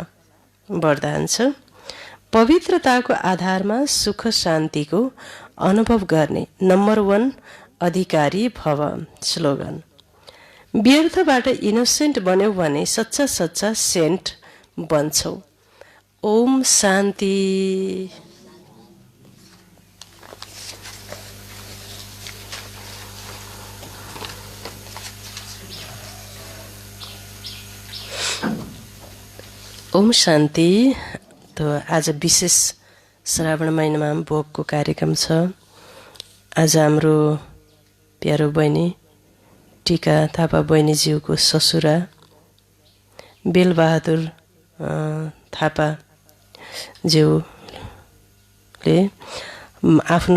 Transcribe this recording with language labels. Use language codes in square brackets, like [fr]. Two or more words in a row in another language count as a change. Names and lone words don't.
[ne] वरदान छ, पवित्रताको आधारमा सुख शान्तिको अनुभव गर्ने नम्बर 1 अधिकारी भव। स्लोगन, व्यर्थबाट इनोसेन्ट बन्यौ भने सच्चा सच्चा सेन्ट बन्छौ। ओम शान्ति। ओम शान्ति। तो आज विशेष श्रावण महिनामा भोगको कार्यक्रम छ। आज हाम्रो प्यारो बहिनी टिका थापा बहिनीज्यूको ससुरा बेलबहादुर थापा ज्यूले आफ्नो